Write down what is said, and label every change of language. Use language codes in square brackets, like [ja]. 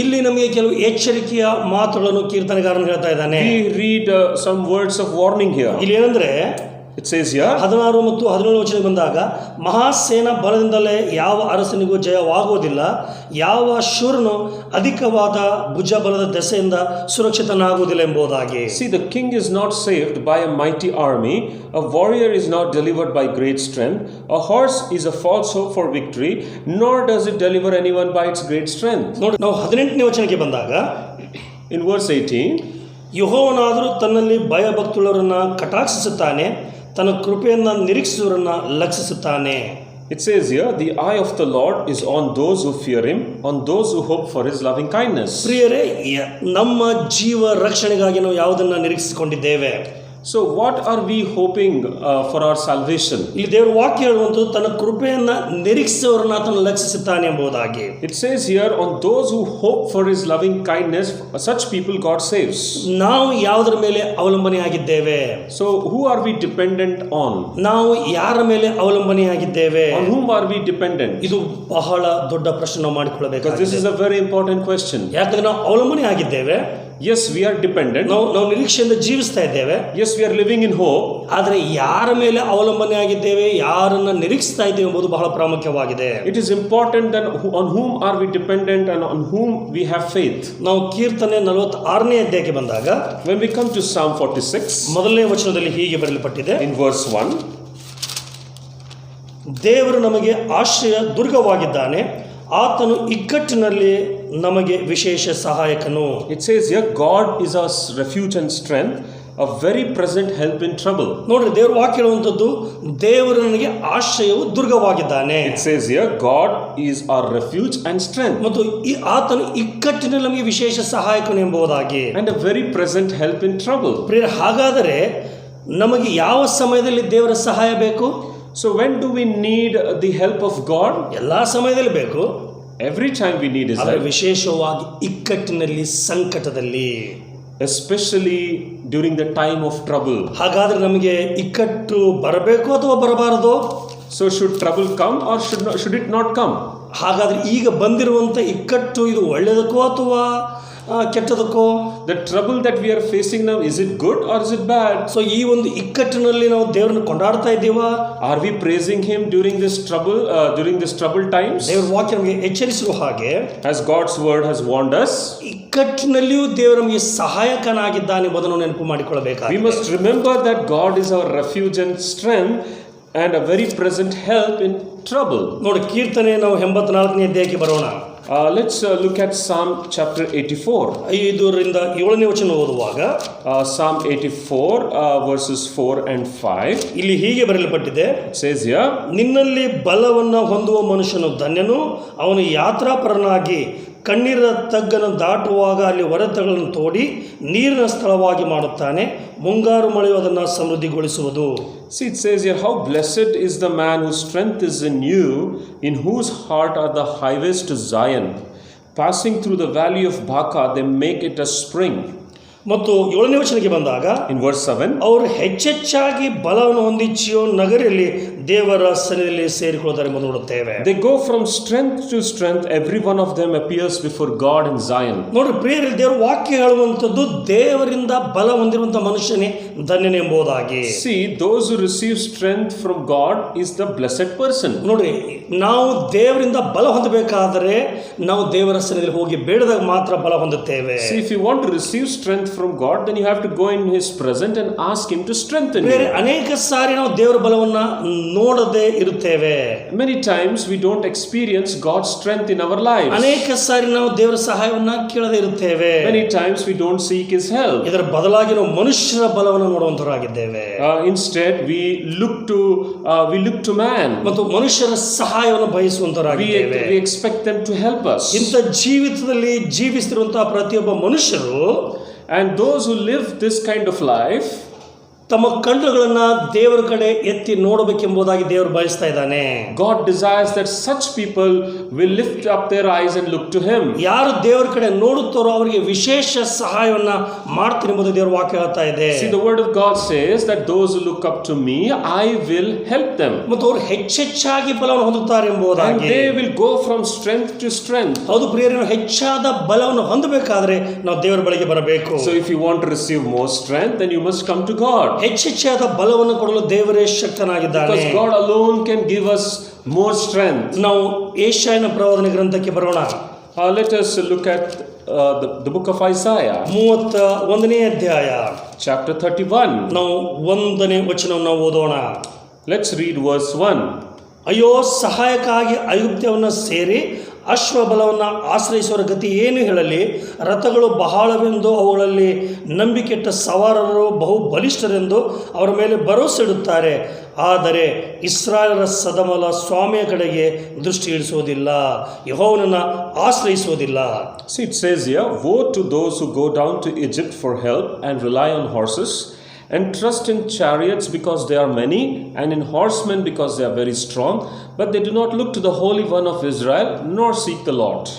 [kn] ಇಲ್ಲಿ ನಮಗೆ ಕೆಲವು ಎಚ್ಚರಿಕೆಯ ಮಾತುಗಳನ್ನು ಕೀರ್ತನೆಗಾರನು ಹೇಳ್ತಾ ಇದ್ದಾನೆ. [en] we read some words of warning here. [kn] ಇಲ್ಲಿ ಏನಂದ್ರೆ, [en] it says here, [kn] 16 ಮತ್ತು 17 ವಚನಕ್ಕೆ ಬಂದಾಗ, ಮಹಾಸೇನಾ ಬಲದಿಂದಲೇ ಯಾವ ಅರಸನಿಗೂ ಜಯವಾಗುವುದಿಲ್ಲ, ಯಾವ ಶೂರನು ಅಧಿಕವಾದ ಭುಜಬಲದ ದೆಸೆಯಿಂದ ಸುರಕ್ಷಿತನಾಗುವುದಿಲ್ಲ ಎಂಬುದಾಗಿ. [en] see, the king is not saved by a mighty army, a warrior is not delivered by great strength, a horse is a false hope for victory, nor does it deliver anyone by its great strength. [kn] ನೋಡಿ, ನಾವು 18ನೇ ವಚನಕ್ಕೆ ಬಂದಾಗ [en] in verse 18, [kn] ಯೆಹೋವನಾದರೂ ತನ್ನಲ್ಲಿ ಭಯಭಕ್ತುಳ್ಳವರನ್ನ ಕಟಾಕ್ಷಿಸುತ್ತಾನೆ, ತನ್ನ ಕೃಪೆಯನ್ನ ನಿರೀಕ್ಷಿಸುವವರನ್ನ ಲಕ್ಷಿಸುತ್ತಾನೆ. [en] It says here, the eye of the Lord is on those who fear him, on those who hope for his loving kindness. [kn] ಪ್ರಿಯರೇ, ನಮ್ಮ ಜೀವ ರಕ್ಷಣೆಗಾಗಿ ನಾವು ಯಾವುದನ್ನ ನಿರೀಕ್ಷಿಸಿಕೊಂಡಿದ್ದೇವೆ? [en] So what are we hoping for our salvation? [kn] ಇಲ್ಲಿ ದೇವರ ವಾಕ್ಯ ಹೇಳುವಂಥದ್ದು ತನ್ನ ಕೃಪೆಯನ್ನ ನಿರೀಕ್ಷಿಸುವವರನ್ನ ಆತನು ಲಕ್ಷಿಸುತ್ತಾನೆ ಎಂಬುದಾಗಿ. [en] It says here, on those who hope for his loving kindness, such people God saves. [kn] ನಾವು ಯಾವುದರ ಮೇಲೆ ಅವಲಂಬನೆಯಾಗಿದ್ದೇವೆ? [en] So who are we dependent on? [kn] ನಾವು ಯಾರ ಮೇಲೆ ಅವಲಂಬನೆಯಾಗಿದ್ದೇವೆ? [en] On whom are we dependent? [kn] ಇದು ಬಹಳ ದೊಡ್ಡ ಪ್ರಶ್ನೆ ನಾವು [en] Because this [kn] ಮಾಡಿಕೊಳ್ಳಬೇಕಾಗಿದೆ. [en] is a very important question. [kn] ಯಾಕಂದ್ರೆ ನಾವು ಅವಲಂಬನೆಯಾಗಿದ್ದೇವೆ, [en] Yes, we are dependent. [kn] ನಾವು ನಿರೀಕ್ಷೆಯಿಂದ ಜೀವಿಸ್ತಾ ಇದ್ದೇವೆ. [en] Yes, we are living in hope. [kn] ಆದರೆ ಯಾರ ಮೇಲೆ ಅವಲಂಬನೆಯಾಗಿದ್ದೇವೆ, ಯಾರನ್ನ ನಿರೀಕ್ಷಿಸ್ತಾ ಇದ್ದೇವೆ ಎಂಬುದು ಬಹಳ ಪ್ರಾಮುಖ್ಯವಾಗಿದೆ. [en] It is important that on whom are we dependent and on whom we have faith. [kn] ನಾವು ಕೀರ್ತನೆ 46ನೇ ಅಧ್ಯಾಯಕ್ಕೆ ಬಂದಾಗ [en] When we come to Psalm 46, [kn] ಮೊದಲನೇ ವಚನದಲ್ಲಿ ಹೀಗೆ ಬರೆಯಲ್ಪಟ್ಟಿದೆ, [en] in verse 1, [kn] ದೇವರು ನಮಗೆ ಆಶ್ರಯ ದುರ್ಗವಾಗಿದ್ದಾನೆ, ಆತನು ಇಕ್ಕಟ್ಟಿನಲ್ಲಿ ನಮಗೆ ವಿಶೇಷ ಸಹಾಯಕನು. [en] it says here, God is our refuge and strength, a very present help in trouble. [kn] ನೋಡ್ರಿ, ದೇವರು ವಾಕ್ಯ ಹೇಳುವಂಥದ್ದು, ದೇವರು ನನಗೆ ಆಶ್ರಯವು ದುರ್ಗವಾಗಿದ್ದಾನೆ. [en] It says here, God is our refuge and strength, [kn] ಮತ್ತು ಆತನು ಇಕ್ಕಟ್ಟಿನಲ್ಲಿ ನಮಗೆ ವಿಶೇಷ ಸಹಾಯಕನು ಎಂಬುದಾಗಿ. [en] and a very present help in trouble. [kn] ಪ್ರಿಯರೇ, ಹಾಗಾದರೆ ನಮಗೆ ಯಾವ ಸಮಯದಲ್ಲಿ ದೇವರ ಸಹಾಯ ಬೇಕು? [en] So when do we need the help of God? [kn] ಎಲ್ಲಾ ಸಮಯದಲ್ಲಿ ಬೇಕು, [en] Every time we need his [kn] ಆದರೆ [en] help, [kn] ವಿಶೇಷವಾಗಿ ಇಕ್ಕಟ್ಟಿನಲ್ಲಿ, ಸಂಕಟದಲ್ಲಿ. [en] especially during the time of trouble. [kn] ಹಾಗಾದ್ರೆ ನಮಗೆ ಇಕ್ಕಟ್ಟು ಬರಬೇಕು ಅಥವಾ ಬರಬಾರದು? [en] So should trouble come or should it not come? [kn] ಹಾಗಾದ್ರೆ ಈಗ ಬಂದಿರುವಂತ ಇಕ್ಕಟ್ಟು ಇದು ಒಳ್ಳೆಯದಕ್ಕೋ ಅಥವಾ ಕೆಟ್ಟದಕ್ಕೋ? [en] The trouble that we are facing now, is it good or is it bad? [kn] So ಈ ಒಂದು ಇಕ್ಕಟ್ಟಿನಲ್ಲಿ ನಾವು ದೇವರನ್ನು ಕೊಂಡಾಡ್ತಾ ಇದ್ದೀವಾ? [en] Are we praising him during this troubled times? [kn] ದೇವರ ವಾಕ್ಯ ನಮಗೆ ಎಚ್ಚರಿಸುವ ಹಾಗೆ, [en] As God's word has warned us, [kn] ಇಕ್ಕಟ್ಟಿನಲ್ಲಿಯೂ ದೇವರು ನಮಗೆ ಸಹಾಯಕನಾಗಿದ್ದಾನೆ ಎಂಬುದನ್ನು ನೆನಪು [en] we [kn] ಮಾಡಿಕೊಳ್ಳಬೇಕಾಗಿದೆ. [en] must remember that God is our refuge and strength and a very present help in trouble. [kn] ನೋಡಿ, ಕೀರ್ತನೆ ನಾವು 84ನೇ ಅಧ್ಯಾಯಕ್ಕೆ ಬರೋಣ. [en] Let's look at Psalm chapter 84. [kn] 5ರಿಂದ 7ನೇ ವಚನ ಓದುವಾಗ [en] Psalm 84 verses 4 and 5. [kn] ಇಲ್ಲಿ ಹೀಗೆ ಬರೆಯಲ್ಪಟ್ಟಿದೆ, [en] It says here, [kn] ನಿನ್ನಲ್ಲಿ ಬಲವನ್ನು ಹೊಂದುವ ಮನುಷ್ಯನು ಧನ್ಯನು, ಅವನು ಯಾತ್ರಾಪರನಾಗಿ ಕಣ್ಣೀರ ತಗ್ಗನ್ನು ದಾಟುವಾಗ ಅಲ್ಲಿ ಹೊರೆತಗಳನ್ನು ತೋಡಿ ನೀರಿನ ಸ್ಥಳವಾಗಿ ಮಾಡುತ್ತಾನೆ, ಮುಂಗಾರು ಮಳೆಯು ಅದನ್ನು ಸಮೃದ್ಧಿಗೊಳಿಸುವುದು. [en] see, it says here, how blessed is the man whose strength is in you, in whose heart are the highways to Zion. Passing through the valley of Baca, they make it a spring. [kn] ಮತ್ತು 7ನೇ ವಚನಕ್ಕೆ ಬಂದಾಗ, [en] In verse 7, [kn] ಅವರು ಹೆಚ್ಚೆಚ್ಚಾಗಿ ಬಲವನ್ನು ಹೊಂದಿ ಚಿಯೋನ್ ನಗರಿಯಲ್ಲಿ ದೇವರ ಸನ್ನಿಧಿಯಲ್ಲಿ ಸೇರಿಕೊಳ್ಳುತ್ತಾರೆ ಎಂಬುದು ನೋಡುತ್ತೇವೆ. [en] they go from strength to strength, every one of them appears before God in Zion. [kn] ನೋಡ್ರಿ ಪ್ರಿಯರೇ, ದೇವರ ವಾಕ್ಯ ಹೇಳುವಂಥದ್ದು ದೇವರಿಂದ ಬಲ ಹೊಂದಿರುವಂತಹ ಮನುಷ್ಯನೇ ಧನ್ಯನೆಂಬುದಾಗಿ. [en] See, those who receive strength from God is the blessed person. [kn] ನೋಡ್ರಿ, ನಾವು ದೇವರಿಂದ ಬಲ ಹೊಂದಬೇಕಾದರೆ ನಾವು ದೇವರ ಸನ್ನಿಧಿಯಲ್ಲಿ ಹೋಗಿ ಬೇಡದಾಗ ಮಾತ್ರ ಬಲ ಹೊಂದುತ್ತೇವೆ. [en] See, if you want to receive strength from God, then you have to go in his presence and ask him to strengthen you. [kn] ಬೇರೆ ಅನೇಕ ಸಾರಿ ನಾವು ದೇವರ ಬಲವನ್ನ ನೋಡದೆ ಇರುತ್ತೇವೆ. [en] Many times we don't experience God's strength in our lives. [kn] ಅನೇಕ ಸಾರಿ ನಾವು ದೇವರ ಸಹಾಯವನ್ನ ಕೇಳದೆ ಇರುತ್ತೇವೆ. [en] Many times we don't seek his help. [kn] ಇದರ ಬದಲಾಗಿ ನಾವು ಮನುಷ್ಯರ ಬಲವನ್ನು ನೋಡುವಂತರಾಗಿದ್ದೇವೆ. [en] Instead we look to man. [kn] ಮತ್ತು ಮನುಷ್ಯರ ಸಹಾಯವನ್ನು ಬಯಸುವಂತರಾಗಿದ್ದೇವೆ. [en] We expect them to help us. [kn] ಇಂಥ ಜೀವಿತದಲ್ಲಿ ಜೀವಿಸುತ್ತಿರುವಂತಹ ಪ್ರತಿಯೊಬ್ಬ ಮನುಷ್ಯರು, [en] And those who live this kind of life, [kn] ತಮ್ಮ ಕಣ್ಣುಗಳನ್ನ ದೇವರ ಕಡೆ ಎತ್ತಿ ನೋಡಬೇಕೆಂಬುದಾಗಿ ದೇವರು ಬಯಸ್ತಾ ಇದ್ದಾನೆ. [en] God desires that such people will lift up their eyes and look to him. [kn] ಯಾರು ದೇವರ ಕಡೆ ನೋಡುತ್ತಾರೋ ಅವರಿಗೆ ವಿಶೇಷ ಸಹಾಯವನ್ನ ಮಾಡ್ತೀನಿ ಎಂಬುದು ದೇವರ ವಾಕ್ಯ ಹೇಳ್ತಾ ಇದೆ. [en] See, the word of God says that those who look up to me, I will help them. [kn] ಮತ್ತು ಅವರು ಹೆಚ್ಚೆಚ್ಚಾಗಿ ಬಲವನ್ನು ಹೊಂದುತ್ತಾರೆ [en] And [kn] ಎಂಬುದಾಗಿ. [en] they will go from strength to strength. [kn] ಹೌದು ಪ್ರಿಯರೇ, ಹೆಚ್ಚಾದ ಬಲವನ್ನು ಹೊಂದಬೇಕಾದ್ರೆ ನಾವು ದೇವರ ಬಳಿಗೆ ಬರಬೇಕು. [en] So if you want to receive more strength, then you must come to God. [kn] ಹೆಚ್ಚೆಚ್ಚಾದ ಬಲವನ್ನು ಕೊಡಲು ದೇವರೇ ಶಕ್ತನಾಗಿದ್ದಾನೆ. [en] Because God alone can give us more strength. [kn] ನಾವು ಯೆಶಾಯನ ಪ್ರವಾದನೆ ಗ್ರಂಥಕ್ಕೆ ಬರೋಣ. [en] Let us look at the book of Isaiah, [kn] 31ನೇ ಅಧ್ಯಾಯ, [en] chapter 31. [kn] ನಾವು 1ನೇ ವಚನವನ್ನು ಓದೋಣ. [en] Let's read verse 1. [kn] ಅಯ್ಯೋ, ಸಹಾಯಕ್ಕಾಗಿ ಐಗುಪ್ತ್ಯವನ್ನು ಸೇರಿ ಅಶ್ವಬಲವನ್ನು ಆಶ್ರಯಿಸುವ ಗತಿ ಏನು ಹೇಳಲಿ? ರಥಗಳು ಬಹಳವೆಂದು ಅವುಗಳಲ್ಲಿ ನಂಬಿಕೆಟ್ಟ ಸವಾರರು ಬಹು ಬಲಿಷ್ಠರೆಂದು ಅವರ ಮೇಲೆ ಭರವಸೆ ಇಡುತ್ತಾರೆ. ಆದರೆ ಇಸ್ರಾಯೇಲರ ಸದಮಲ ಸ್ವಾಮಿಯ ಕಡೆಗೆ ದೃಷ್ಟಿ ಇಳಿಸುವುದಿಲ್ಲ, ಯೆಹೋವನನ್ನು ಆಶ್ರಯಿಸುವುದಿಲ್ಲ. [en] See, it says here, woe to those who go down to Egypt for help and rely on horses, and trust in chariots because they are many, and in horsemen because they are very strong, but they do not look to the Holy One of Israel, nor seek the Lord.